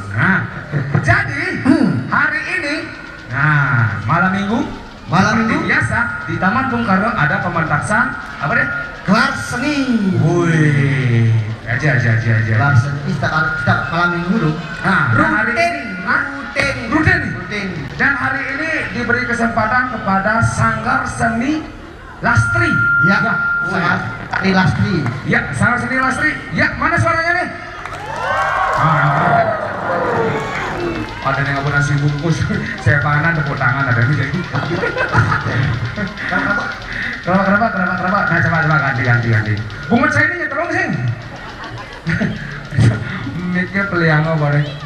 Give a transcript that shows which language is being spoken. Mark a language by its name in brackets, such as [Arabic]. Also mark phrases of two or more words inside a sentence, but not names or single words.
[Indonesian] Nah, jadi hari ini, nah malam minggu biasa di Taman Bung Karno ada pementasan apa deh? Kelas seni. Wih, aja. Kelas seni setiap malam minggu dulu. Nah, rutin. Dan hari ini diberi kesempatan kepada Sanggar Seni Lastri. Ya. Seni Lastri. Ya, Sanggar Seni Lastri. Ya, mana suaranya nih? Ada yang nggak nasi bungkus, saya panan tepuk tangan ada ini jadi. Kenapa? Nah coba ganti. Bungut saya ini nyetrum sih. Miknya peliango boleh.